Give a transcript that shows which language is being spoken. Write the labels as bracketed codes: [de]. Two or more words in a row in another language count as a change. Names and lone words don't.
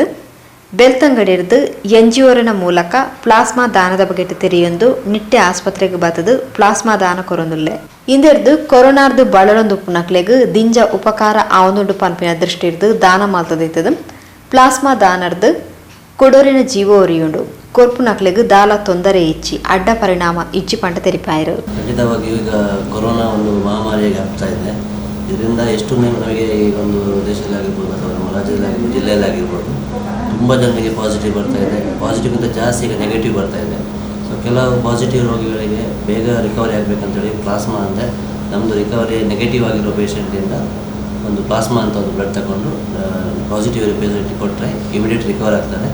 [tcy] ಬೆಳ್ತಂಗಡಿರ್ದು ಎನ್ಜಿಒರನ ಮೂಲಕ ಪ್ಲಾಸ್ಮಾ ದಾನದ ಬಗೆಟ್ ತೆರೆಯೊಂದು ನಿಟ್ಟೆ ಆಸ್ಪತ್ರೆಗೆ ಬತ್ತದು ಪ್ಲಾಸ್ಮಾ ದಾನ ಕೊರೊಂದುಲ್ಲೆ. ಇಂದೆರ್ದು ಕೊರೋನಾರ್ದು ಬಳಲೊಂದು ಉಪ್ಪುನಕ್ಲೆಗ್ ದಿಂಜ ಉಪಕಾರ ಆವೊಂದುಂಡು ಪನ್ಪಿನ ದೃಷ್ಟಿರ್ದು ದಾನ ಮಲ್ತೊಂದಿತ್ತದು. ಪ್ಲಾಸ್ಮಾ ದಾನರ್ದು ಕೊಡೋರಿನ ಜೀವ ಒರಿಯುಂಡು ಕೊರ್ಪುನಕ್ಲೆಗ್ ದಾಲ ತೊಂದರೆ ಇಚ್ಚಿ ಅಡ್ಡ ಪರಿಣಾಮ ಇಚ್ಚಿ ಪಂಟ ತೆರಿಪಾಯರು. [kn] ಖಂಡಿತವಾಗಿ ಈಗ ಕೊರೋನಾ ಒಂದು ಮಹಾಮಾರಿಯಾಗಿ ಆಗ್ತಾ ಇದೆ. ಇದರಿಂದ ಎಷ್ಟು ನಮಗೆ ಈ ಒಂದು ದೇಶದಲ್ಲಾಗಿರ್ಬೋದು ಅಥವಾ ನಮ್ಮ ರಾಜ್ಯದಲ್ಲಾಗಿರ್ಬೋದು ಜಿಲ್ಲೆಯಲ್ಲಾಗಿರ್ಬೋದು ತುಂಬ ಜನರಿಗೆ ಪಾಸಿಟಿವ್ ಬರ್ತಾ ಇದೆ. ಪಾಸಿಟಿವ್ಗಿಂತ ಜಾಸ್ತಿ ಈಗ ನೆಗೆಟಿವ್ ಬರ್ತಾ ಇದೆ. ಸೊ ಕೆಲವು ಪಾಸಿಟಿವ್ ರೋಗಿಗಳಿಗೆ ಬೇಗ ರಿಕವರಿ ಆಗಬೇಕಂತೇಳಿ ಪ್ಲಾಸ್ಮಾ ಅಂದರೆ ನಮ್ಮದು [en] recovery negative [kn] ಆಗಿರೋ ಪೇಷಂಟಿಂದ ಒಂದು ಪ್ಲಾಸ್ಮಾ ಅಂತ ಒಂದು ಬ್ಲಡ್ ತಗೊಂಡು ಪಾಸಿಟಿವ್ ಪೇಷಂಟಿಗೆ ಕೊಟ್ಟರೆ [en] immediate recover [kn] ಆಗ್ತಾರೆ.